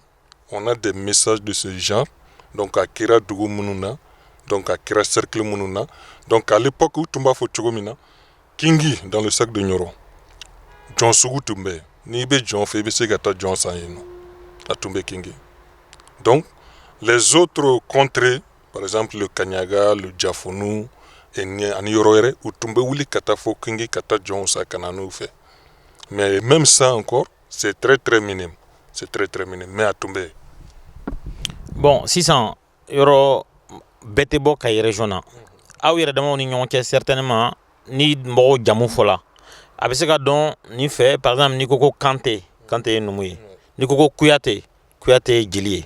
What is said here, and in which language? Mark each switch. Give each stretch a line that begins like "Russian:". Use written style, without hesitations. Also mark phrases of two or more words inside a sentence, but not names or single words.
French: On a des messages de ce genre.
Bambara: Donc a kɛra dugu minnu na, donc a kɛra cercle minnu na.
French: Donc à l'époque
Bambara: u tun b'a fɔ cogo min na, kingi
French: dans le sac de
Bambara: Nioro, jɔn sugu tun bɛ yen. N'i bɛ jɔn fɛ i bɛ se ka taa jɔn san yen nɔ, a tun bɛ kingi.
French: Donc les autres contrées, par exemple le Kanyaga, le Jafunu
Bambara: ani yɔrɔ wɛrɛ, u tun bɛ wuli ka taa fɔ kingi ka taa jɔnw san ka na n'u fɛ.
French: Mais même ça encore, c'est très très minime. C'est très très minime, mais
Bambara: a tun bɛ yen. Bon, sisan yɔrɔ bɛɛ tɛ bɔ Kayi région na. Aw yɛrɛ damaw ni ɲɔgɔn cɛ certainement ni mɔgɔw jamu fɔla, a bɛ se ka dɔn nin fɛ
French: par exemple
Bambara: n'i ko ko Kante ye numu ye, n'i ko ko Kuyate ye jeli ye.